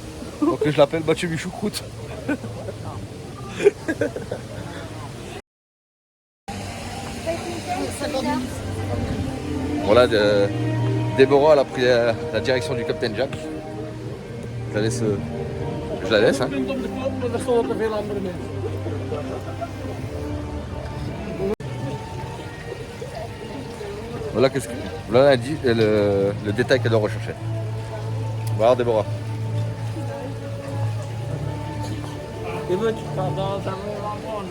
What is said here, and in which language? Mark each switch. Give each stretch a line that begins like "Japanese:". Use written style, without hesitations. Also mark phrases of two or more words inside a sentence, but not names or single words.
French: Donc je l'appelle Mathieu Michou Croûte. Voilà, Déborah elle a pris la direction du Captain Jack. Je la laisse. Hein.
Dutch: punt op de knop, maar er stonden ook veel andere mensen.
French: Voilà, voilà le détail qu'elle doit rechercher. Voilà Déborah. Et moi, tu pars dans un bon endroit.